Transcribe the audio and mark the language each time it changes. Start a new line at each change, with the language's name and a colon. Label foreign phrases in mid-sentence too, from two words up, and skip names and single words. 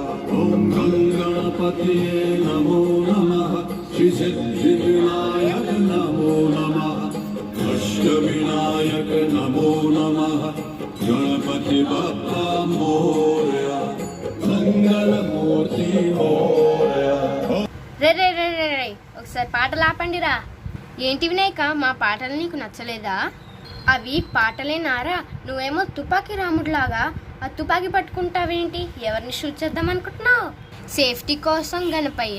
Marathi: ओम गणपतिये नमो नमः श्री सिद्धि विनायक नमो नमः अष्टविनायक नमो नमः गणपति बप्पा मोरया मंगल मूर्ति मोरया.
Telugu: రే రే రే రే రే ఒకసారి పాటలు ఆపండిరా. ఏంటి వినాయక, మా పాటలు నీకు నచ్చలేదా? అవి పాటలేనారా? నువ్వేమో తుపాకీ రాముడిలాగా ఆ తుపాకీ పట్టుకుంటావేంటి? ఎవరిని షూట్ చేద్దాం అనుకుంటున్నావు? సేఫ్టీ కోసం గణపయ్య.